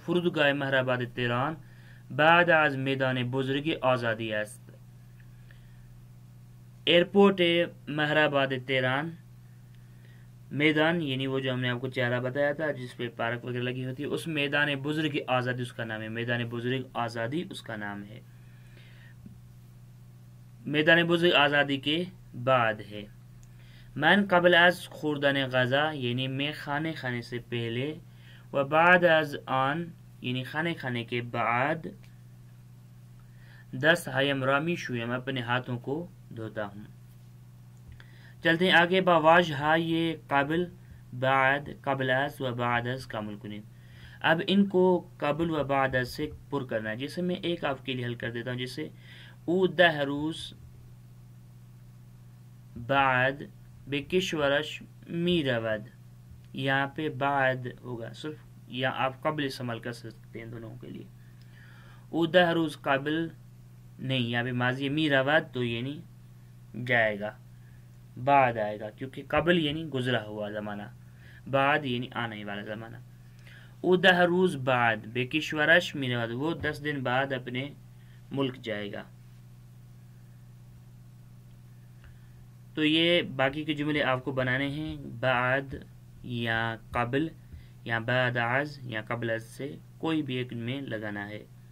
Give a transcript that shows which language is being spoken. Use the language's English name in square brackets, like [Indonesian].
[Persian] فرودگاه مهرآباد تهران بعد از میدان بزرگ آزادی است. [Urdu] ایئرپورٹ مهرآباد تهران، میدان یعنی وہ جو ہم نے آپ کو چہرہ بتایا تھا جس پہ پارک وغیرہ لگی ہوتی ہے، اس میدان بزرگ آزادی اس کا نام ہے. میدان بزرگ آزادی اس کا نام ہے. میدان بزرگ آزادی کے بعد ہے. [Persian] من قبل از خوردن غذا [Urdu] یعنی میں کھانے کھانے سے پہلے، [Persian] و بعد از آن [Urdu] یعنی کھانے کھانے کے بعد، [Persian] دست ہایم را میشویم [Urdu] اپنے ہاتھوں کو دھوتا ہوں. چلتے ہیں آگے. [Persian] با واژہ یہ قبل، بعد، قبل از و بعد از کامل کنید. [Urdu] اب ان کو قبل و بعد از سے پر کرنا ہے. جیسے میں ایک آپ کے لیے حل کر دیتا ہوں. [Persian] جیسے او 10 روز بعد به کشورش میرود. [Urdu] یہاں پہ بعد ہوگا صرف، یا آپ قبل استعمال کر سکتے ہیں دونوں کے لیے. [Persian] او 10 روز قبل [Urdu] نہیں، یہاں پہ ماضی میرود تو یعنی جائے گا، بعد آئے گا، کیونکہ قبل یعنی گزرا ہوا زمانہ، بعد یعنی آنے والا زمانہ. [Persian] او 10 روز بعد به کشورش میرود. [Urdu] وہ 10 دن بعد اپنے ملک جائے گا. تو یہ باقی کے جملے آپ کو بنانے ہیں. بعد یا قبل یا بعد از یا قبل از سے کوئی بھی ایک میں لگانا ہے.